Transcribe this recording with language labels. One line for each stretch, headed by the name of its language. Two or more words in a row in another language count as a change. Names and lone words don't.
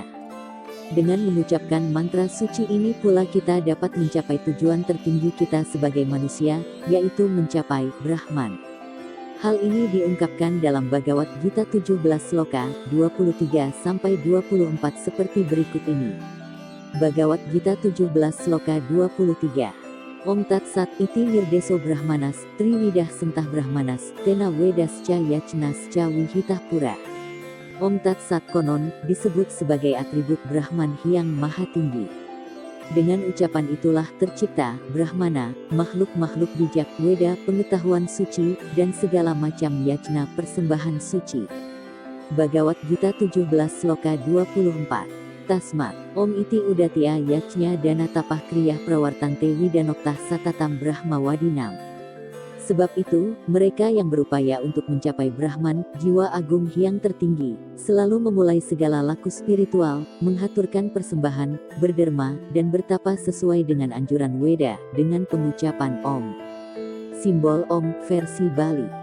Indonesian: Dengan mengucapkan mantra suci ini pula kita dapat mencapai tujuan tertinggi kita sebagai manusia, yaitu mencapai Brahman. Hal ini diungkapkan dalam Bhagavad Gita 17 sloka 23-24 seperti berikut ini. Bhagavad Gita 17 sloka 23.
Sanskrit: Om Tat Sat iti nirdeso Brahmanas, Triwidah Sentah Brahmanas, Tena Wedasca Yacnasca Wihitah Pura.
Indonesian: Om Tat Sat konon disebut sebagai atribut Brahman yang maha tinggi. Dengan ucapan itulah tercipta Brahmana, makhluk-makhluk bijak, Weda, pengetahuan suci, dan segala macam yajna persembahan suci. Bhagavad Gita 17 sloka 24.
Sanskrit: Tasma, Om iti udatia yajnya dana tapah kriyah prawartante widanoktah satatam Brahma wadinam.
Indonesian: Sebab itu, mereka yang berupaya untuk mencapai Brahman, jiwa agung yang tertinggi, selalu memulai segala laku spiritual, menghaturkan persembahan, berderma, dan bertapa sesuai dengan anjuran Weda, dengan pengucapan Om. Simbol Om, versi Bali.